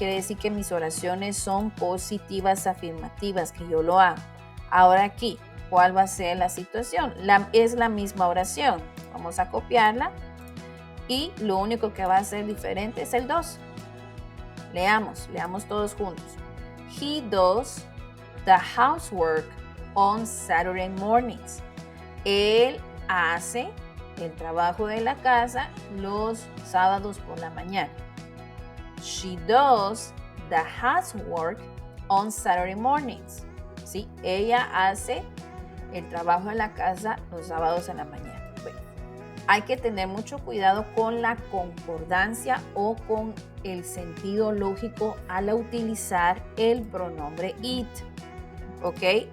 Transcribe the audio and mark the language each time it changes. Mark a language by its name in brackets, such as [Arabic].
[Spanish] Quiere decir que mis oraciones son positivas, afirmativas, que yo lo hago. Ahora aquí, ¿cuál va a ser la situación? Es la misma oración. Vamos a copiarla y lo único que va a ser diferente es el 2. Leamos todos juntos. [English] He does the housework on Saturday mornings. [Spanish] Él hace el trabajo de la casa los sábados por la mañana. [English] She does the housework on Saturday mornings. [Spanish] ¿Sí? Ella hace el trabajo de la casa los sábados en la mañana. Bueno, hay que tener mucho cuidado con la concordancia o con el sentido lógico al utilizar el pronombre it. ¿ok?